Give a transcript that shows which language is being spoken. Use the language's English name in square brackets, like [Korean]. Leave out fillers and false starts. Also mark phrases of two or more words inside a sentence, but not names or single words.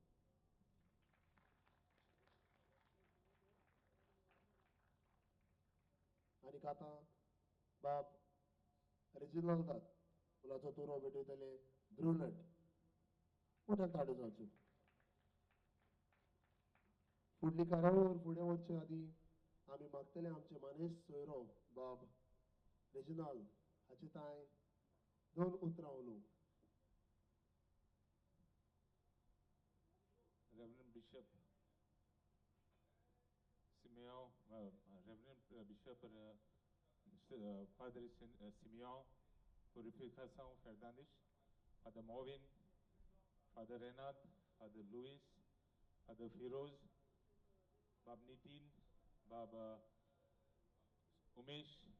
[Konkani] आनीक आतां बाब रेजिनाल्डाक फुलांचो तुरो भेटयतले ब्रुनट. मोठ्यान ताळयो जावच्यो. फुडली कार्यावळ फुडें वचचे आदीं आमी मागतले आमचे मानेस्त सोयरो बाब रेजिनाल्ड हाचे तांय 2 उतरां उलोवंक. Reverend Bishop Simeon, Reverend Bishop Padre Simeon, Purificação Fernandes, Father Movin, Father Renat, Father Luis, Father Firoz, Bab Nitin, Bab Umesh,